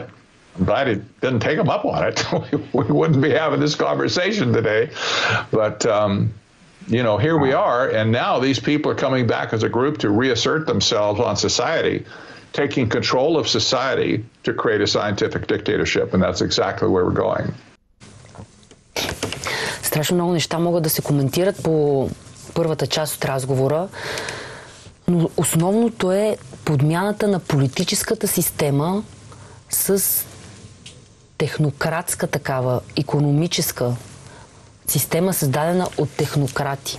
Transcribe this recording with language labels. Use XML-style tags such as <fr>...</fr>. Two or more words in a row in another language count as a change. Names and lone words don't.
<en>I'm glad he didn't take them up on it. We wouldn't be having this conversation today. But, you know, here we are, and now these people are coming back as a group to reassert themselves on society, taking control of society to create a scientific dictatorship, and that's exactly where we're going.</en> <bg>Страшно много неща могат да се коментират по първата част от разговора, но основното е подмяната на политическата система с технократска такава, икономическа система, създадена от технократи.</bg>